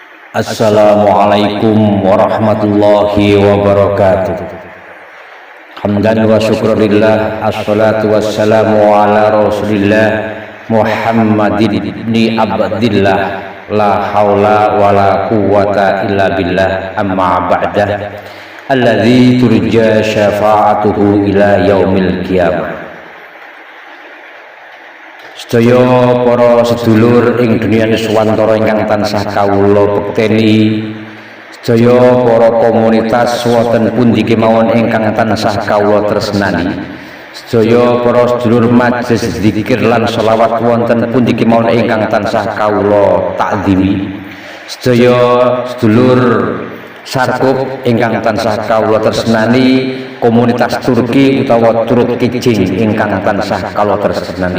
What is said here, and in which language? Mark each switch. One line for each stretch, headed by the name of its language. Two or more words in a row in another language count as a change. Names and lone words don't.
Arabic: السلام عليكم ورحمة الله وبركاته. حمدا وشكرا لله، والصلاة والسلام على رسول الله محمد بن عبد الله، لا حول ولا قوة إلا بالله، أما بعد, الذي ترجى شفاعته إلى يوم القيامة.
Javanese: Sedaya para sedulur ing dunia Nuswantara ingkang tansah kawula bekteni, sedaya para komunitas wonten pundi kemawon ingkang tansah kawula tresnani, sedaya para sedulur majelis zikir lan selawat wonten pundi kemawon ingkang tansah kawula takzimi, sedaya sedulur sarkup ingkang tansah kawula tresnani, komunitas Turki utawa Turut Kijing ingkang tansah kawula tresnani.